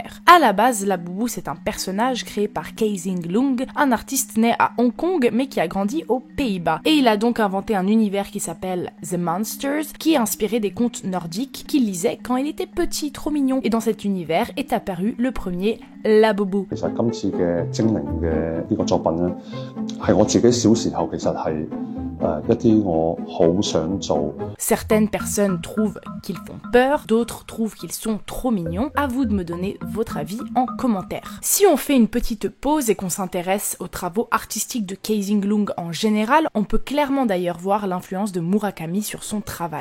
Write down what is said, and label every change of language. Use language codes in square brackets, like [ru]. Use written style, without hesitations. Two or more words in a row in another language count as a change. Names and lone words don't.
[fr] À la base, Laboubou c'est un personnage créé par Kaising Lung, un artiste né à Hong Kong mais qui a grandi aux Pays-Bas. Et il a donc inventé un univers qui s'appelle The Monsters, qui est inspiré des contes nordiques qu'il lisait quand il était petit, trop mignon. Et dans cet univers est apparu le premier Laboubou. [yue] 其實今次嘅精靈嘅呢個作品咧，係我自己小時候其實係一啲我好想做。 [fr] Certaines personnes trouvent qu'ils font peur, d'autres trouvent qu'ils sont trop mignons. À vous de me donner votre avis en commentaire. Si on fait une petite pause et qu'on s'intéresse aux travaux artistiques de Kaising Lung en général, on peut clairement d'ailleurs voir l'influence de Murakami sur son travail.